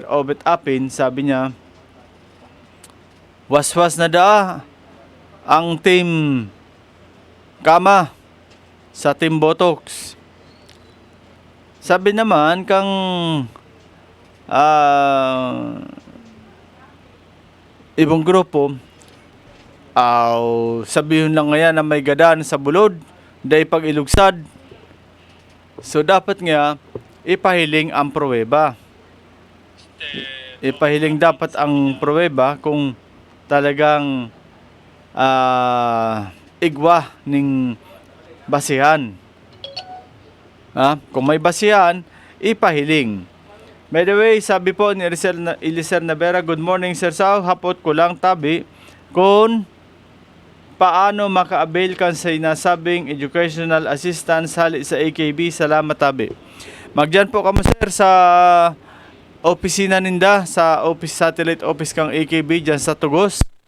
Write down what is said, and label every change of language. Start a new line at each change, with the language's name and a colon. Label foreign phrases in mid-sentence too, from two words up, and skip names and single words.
Bikol: Obet Apin, sabi niya, waswas na da ang Team Kama sa Team Botox. Sabi naman kang ibang grupo sabihin lang ngayon na may gadaan sa bulod dahil pag ilugsad. So dapat nga ipahiling ang pruweba. Ipahiling dapat ang pruweba kung talagang igwa ning basihan. Kung may basihan, ipahiling.
English: By the way,
Bikol: sabi po ni Eliser Navera,
English: good morning
Bikol: Sir Sao, hapot ko lang tabi kung paano maka-avail kan sa inasabing
English: educational assistance
Bikol: hali sa AKB. Salamat tabi. Magdiyan po kamo sir sa opisina ninda, sa satellite office kang AKB dyan sa Tugos.